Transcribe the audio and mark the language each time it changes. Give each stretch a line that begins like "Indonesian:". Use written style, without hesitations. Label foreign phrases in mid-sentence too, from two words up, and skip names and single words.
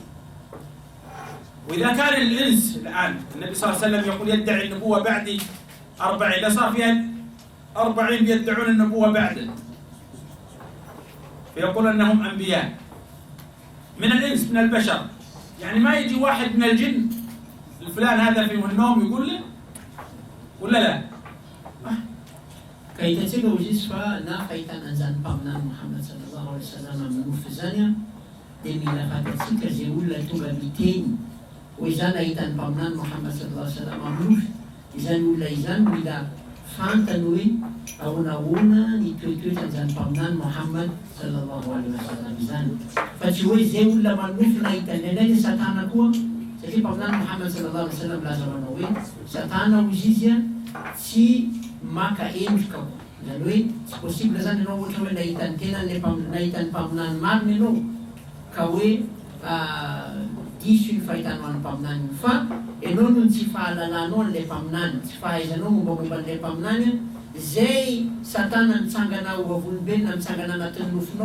Arabic: وإذا كان الإنس الآن النبي صلى الله عليه وسلم يقول يدعي النبوة بعدي 40، إذا صار فيها 40 يدعون النبوة بعده فيقول أنهم أنبياء من الإنس من البشر، يعني ما يجي واحد من الجن الفلان هذا في النوم يقول له ولا لا؟
Malagasy: Kaitantsika izy fa na fahitana an'izany mpaminany Muhammad
Arabic: صلى الله عليه وسلم
Malagasy: amin'ny nofy zany dia mila fantatsika izay olona tonga miteny hoe izany ahitan'ny mpaminany Muhammad
Arabic: صلى الله عليه وسلم
Malagasy: amin'ny nofy, izany olona izany mila fantany hoe ahoana ny toetoetra an'izany mpaminany Muhammad
Arabic: صلى الله عليه وسلم
Malagasy: izany, fa tsy hoe izay olona manofy nahita indraindray satana koa, satria mpaminany Muhammad
Arabic: صلى الله عليه وسلم
Malagasy: laza manao hoe satana hozy izy tsy maka endrika ko, zany hoe tsy possible zany ianao ohatra hoe nahitany tena nahitany mpaminany marina ianao ka hoe diso ny fahitanao an'ny mpaminany, fa ianao no tsy fahalalanao an'ilay mpaminany, tsy fahaizanao mombamomba an'ilay mpaminany, zay satana mitsangana ovavolombelona mitsangana anatin'ny nofinao